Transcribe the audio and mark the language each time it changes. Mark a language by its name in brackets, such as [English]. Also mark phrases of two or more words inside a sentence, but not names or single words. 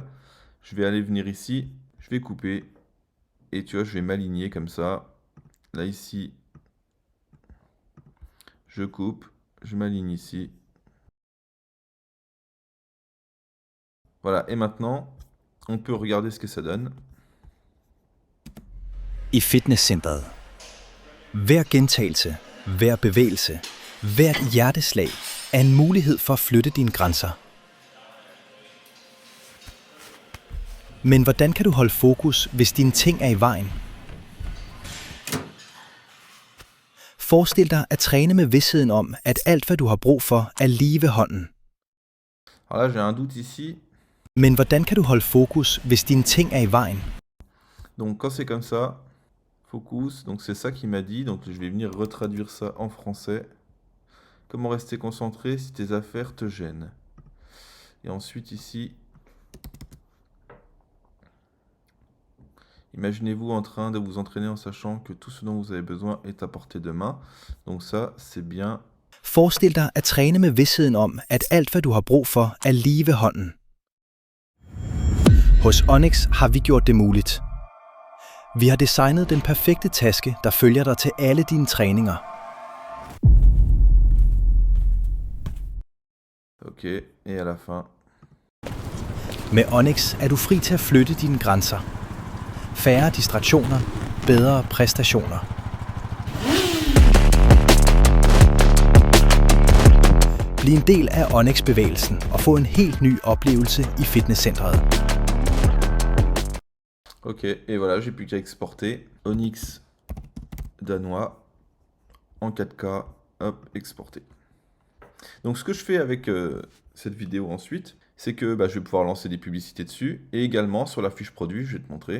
[French] Je vais aller venir ici, je vais couper. Et tu vois, je vais m'aligner comme ça. Là, ici, je coupe, je m'aligne ici. Voilà, et maintenant, on peut regarder ce que ça donne. [Danish] I fitnesscenteret. Hver gentagelse, hver bevægelse, hvert hjerteslag er en mulighed for at flytte dine grænser. Men hvordan kan du holde fokus, hvis dine ting er i vejen? Forestil dig at træne med vidstheden om, at alt hvad du har brug for er lige ved hånden. [French] Alors là, j'ai un doute ici. [Danish] Men hvordan kan du holde fokus, hvis dine ting er i vejen? [French] Donc quand c'est comme ça, focus, donc c'est ça qu'il m'a dit, donc je vais venir retraduire ça en français. Comment rester concentré si tes affaires te gênent. Et ensuite ici, imaginez-vous en train de vous entraîner en sachant que tout ce dont vous avez besoin est à portée de main. Donc ça, c'est bien. [Danish] Forestil dig at træne med vidstheden om, at alt hvad du har brug for er lige ved hånden. Hos Onyx har vi gjort det muligt. Vi har designet den perfekte taske, der følger dig til alle dine træninger. [French] Ok, et à la fin. [Danish] Med Onyx er du fri til at flytte dine grænser. Færre distraktioner, bedre præstationer. Bliv en del af Onyx-bevægelsen og få en helt ny oplevelse i fitnesscentret. [French] Ok, et voilà, j'ai plus qu'à exporter. Onyx danois en 4K, hop, exporté. Donc ce que je fais avec cette vidéo ensuite, c'est que je vais pouvoir lancer des publicités dessus, et également sur la fiche produit, je vais te montrer.